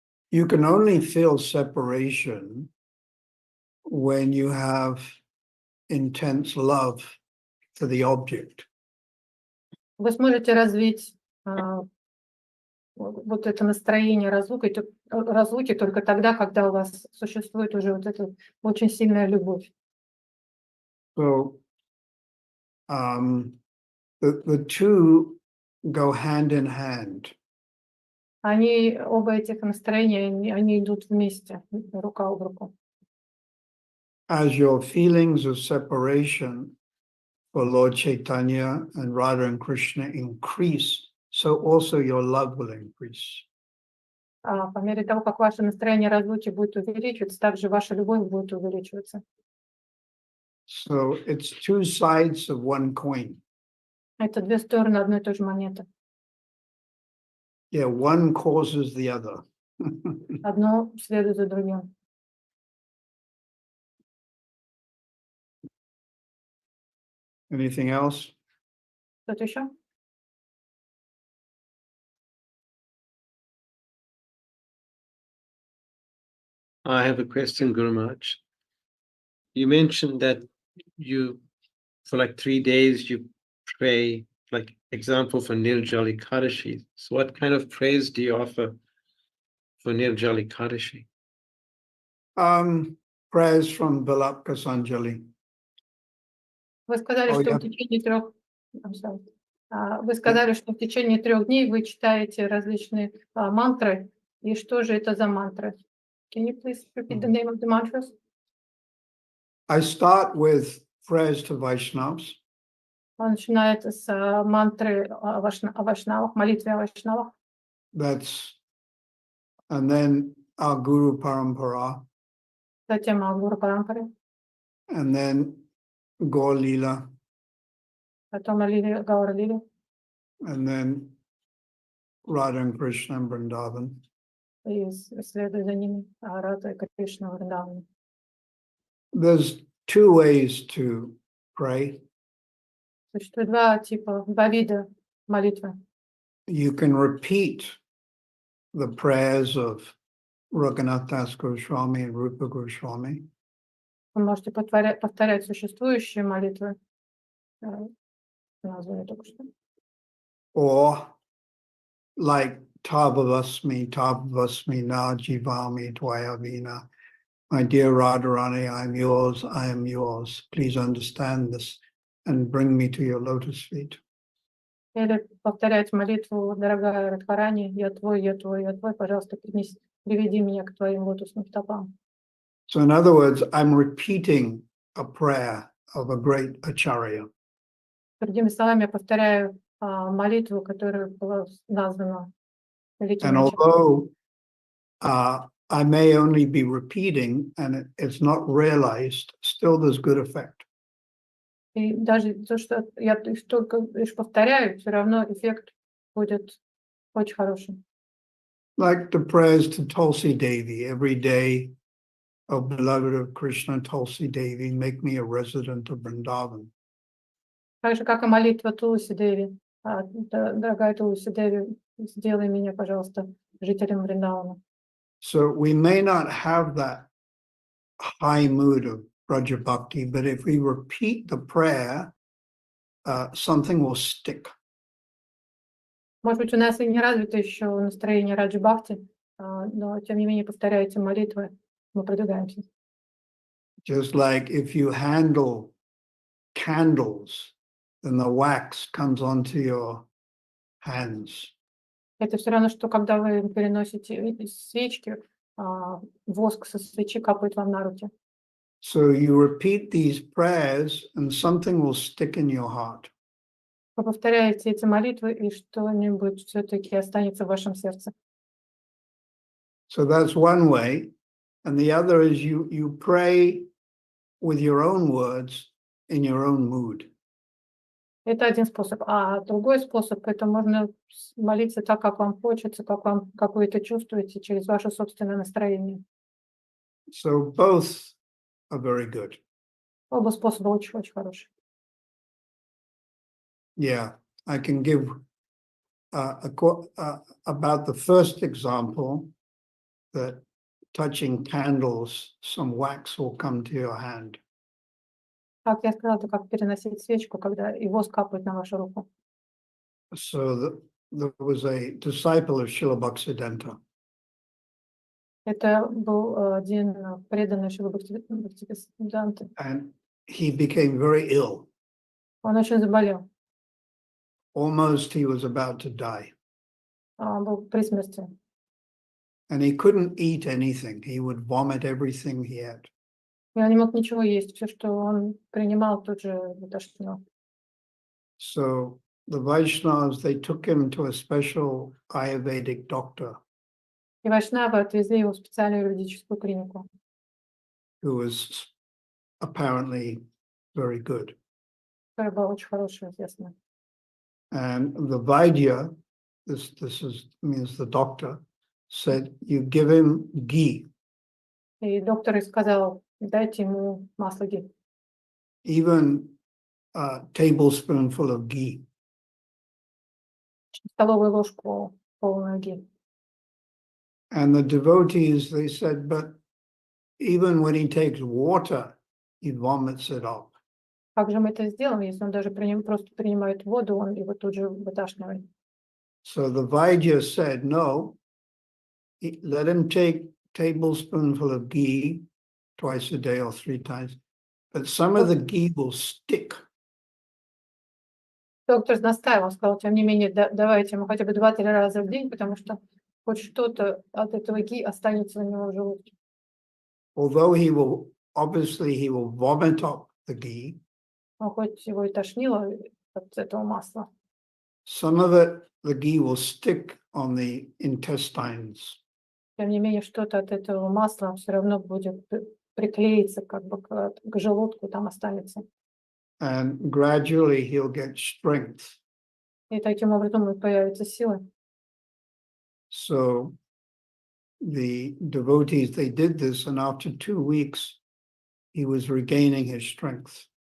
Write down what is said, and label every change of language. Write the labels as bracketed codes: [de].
[en] You can only feel separation when you have intense love for the object. [ru] Вы сможете развить вот это настроение разлуки только тогда, когда у вас существует уже вот эта очень сильная любовь. [en] So the two go hand in hand. [ru] Они оба этих настроения, они идут вместе, рука об руку. [en] As your feelings of separation for Lord Chaitanya and Radha and Krishna increase, so also your love will increase. [ru] По мере того, как ваше настроение разлуки будет увеличиваться, также ваша любовь будет увеличиваться. [en] So it's two sides of one coin. [ru] Это две стороны одной и той же монеты. [en] Yeah, one causes the other. [ru] Одно следует за другим. [en] Anything else? [ru] Что-то еще? [en] I have a question, Guru Maharaj. You mentioned that you, for like 3 days, you pray, like example for Nirджala Ekadashi. So what kind of praise do you offer for Nirджala Ekadashi? Prayers from Vilapka Sanjali. [ru] Вы сказали, что в течение трех... Вы сказали, что в течение 3 дней вы читаете различные мантры. И что же это за мантры? [en] Can you please repeat the name of the mantras? I start with prayers to Vaishnavas. [ru] Он начинает с мантры о Вайшнавах, молитвы о Вайшнавах. [en] And then our Guru Parampara. [ru] Затем о Гуру Парампаре. [en] And then Gaur Leela. [ru] Потом о Гаура Лиле. [en] And then Radha and Krishna and Vrindavan. [ru] И следует за ними Рада и Кришна Вриндавана. [en] There's 2 ways to pray. [ru] Существует два вида молитвы. [en] You can repeat the prayers of Raghunath Das Goswami and Rupa Goswami. [ru] Вы можете повторять существующие молитвы. Название только что. [en] Or like [sa] Tavavasmi na jivami tvayavina. [en] My dear Radharani, I am yours. Please understand this and bring me to your lotus feet. [ru] Или повторять молитву, дорогая Радхарани, я твой, пожалуйста, приведи меня к твоим лотосным стопам. [en] So in other words, I'm repeating a prayer of a great acharya. [ru] Другими словами, я повторяю молитву, которая была названа великим [en] And [ru] ачарьей. [en] although I may only be repeating and it's not realized, still there's good effect. [ru] И даже то, что я только лишь повторяю, все равно эффект будет очень хорошим. [en] Like the prayers to Tulsi Devi, every day, O beloved of Krishna, Tulsi Devi, make me a resident of Vrindavan. [ru] Так же, как и молитва Тулси Деви. Дорогая Тулси Деви, сделай меня, пожалуйста, жителем Вриндавана. [en] So we may not have that high mood of Braja Bhakti, but if we repeat the prayer something will stick. [ru] Может быть, у нас и не развито еще настроение Раджи Бхакти, но тем не менее, повторяя эти молитвы, мы продвигаемся. [en] Just like if you handle candles, then the wax comes onto your hands. [ru] Это все равно, что когда вы переносите свечки, воск со свечи капает вам на руки. [en] So you repeat these prayers and something will stick in your heart. [ru] Вы повторяете эти молитвы, и что-нибудь все-таки останется в вашем сердце. [en] So that's one way. And the other is you pray with your own words in your own mood. [ru] Это один способ. А другой способ, это можно молиться так, как вам хочется, как вы это чувствуете, через ваше собственное настроение. [en] So both are very good. [ru] Оба способа очень-очень хорошие. [en] Yeah, I can give about the first example, that touching candles, some wax will come to your hand. [ru] Как я сказала, это как переносить свечку, когда и воск капает на вашу руку. [en] So there was a disciple of Srila Bhaktisiddhanta. [ru] Это был один преданный Шрилы Бхактисиддханты. [en] And he became very ill. [ru] Он очень заболел. [en] Almost he was about to die. [ru] Он был при смерти. [en] And he couldn't eat anything. He would vomit everything he had. [ru] И он не мог ничего есть. Все, что он принимал, тут же вытошнило. [en] So the Vaishnavas, they took him to a special Ayurvedic doctor. [ru] И вайшнавы отвезли его в специальную юридическую клинику. [en] Who was apparently very good. [ru] Которая была очень хорошая, известная. [en] And the Vaidya, this means the doctor, said, you give him ghee. [ru] И доктор сказал, дайте ему масло ги. [en] Even a tablespoonful of ghee. [ru] Столовую ложку полную ги. [en] And the devotees, they said, but even when he takes water, he vomits it up. [ru] Как же мы это сделаем, если он даже просто принимает воду, он его тут же выташнивает? [en] So the Vaidya said, no, let him take tablespoonful of ghee twice a day or 3 times, but some of the ghee will stick. [ru] Доктор настаивал, сказал, тем не менее, давайте ему хотя бы 2-3 раза в день, потому что хоть что-то от этого ги останется у него в желудке. [en] Although he will vomit up the ghee. [ru] Но хоть его и тошнило от этого масла. [en] Some of it, the ghee will stick on the intestines. [ru] Тем не менее, что-то от этого масла все равно будет приклеиться как бы к желудку, там останется. [en] And gradually he'll get strength. [ru] И таким образом и появятся силы. [en] So the devotees, they did this, and after 2 weeks, he was regaining his strength.